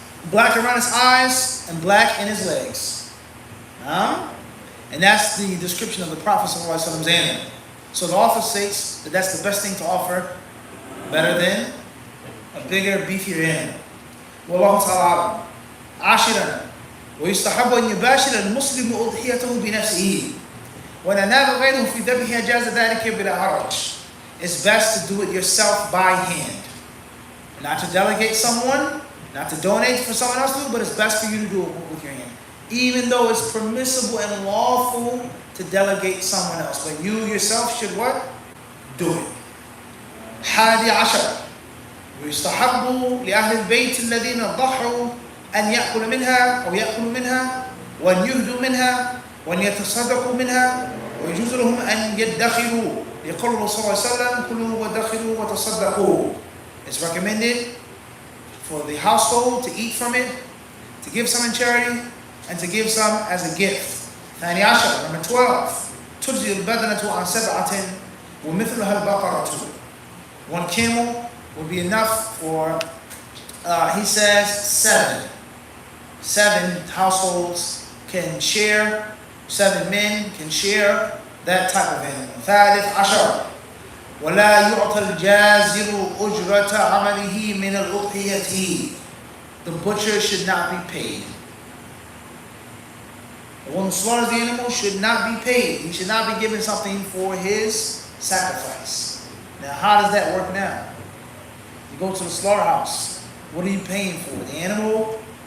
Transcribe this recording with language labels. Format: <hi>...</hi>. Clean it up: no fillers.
<en>Black around his eyes and black in his legs. And that's the description of the Prophet ﷺ's animal. So the author states that that's the best thing to offer, better than a bigger, beefier animal. Wallahu ta'ala.</en> <ar>عاشرا ويستحب أن يباشر المسلم أضحيته بنفسه وإن أناب غيره في ذبحها جاز ذلك بلا حرج.</ar> <en>It's best to do it yourself by hand. Not to delegate someone, not to donate for someone else to do, but it's best for you to do it with your hand. Even though it's permissible and lawful to delegate someone else. But you yourself should what? Do it.</en> <ar>11 ويستحب لأهل البيت الذين ضحوا أن يأكل منها أو يأكلوا منها وأن يهدوا منها وأن يتصدقوا منها ويجوز لهم أن يدخروا يقول الله صلى الله عليه وسلم كلوا ودخروا وتصدقوا.</ar> <en>It's recommended for the household to eat from it, to give some in charity, and to give some as a gift. 12. Number 12.</en> <ar>تجزي البدنة عن 7 ومثلها البقرة.</ar> <en>1 camel would be enough for, he says, 7. 7 households can share, 7 men can share that type of animal. 13.</en> <ar>ولا يعطى الجازر أجرة عمله من الأضحية.</ar> <en>The butcher should not be paid. The one who slaughters the animal should not be paid. He should not be given something for his sacrifice. Now, how does that work now? You go to the slaughterhouse. What are you paying for? The animal?</en>